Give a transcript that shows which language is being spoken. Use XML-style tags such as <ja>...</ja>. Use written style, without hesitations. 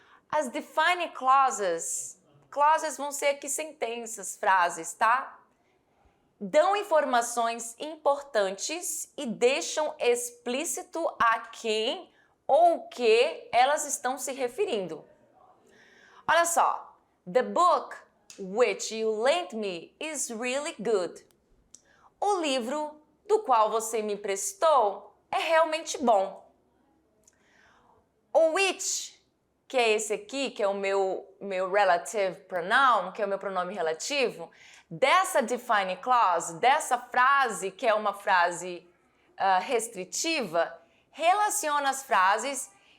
<pt>As define clauses vão ser aqui sentenças, frases, tá? Dão informações importantes e deixam explícito a quem ou o que elas estão se referindo. Olha só.</pt> <en>The book which you lent me is really good.</en> <pt>O livro do qual você me emprestou é realmente bom. O which, que é esse aqui, que é o meu relative pronoun, que é o meu pronome relativo, dessa defining clause, dessa frase que é uma frase restritiva, relaciona as frases.</pt>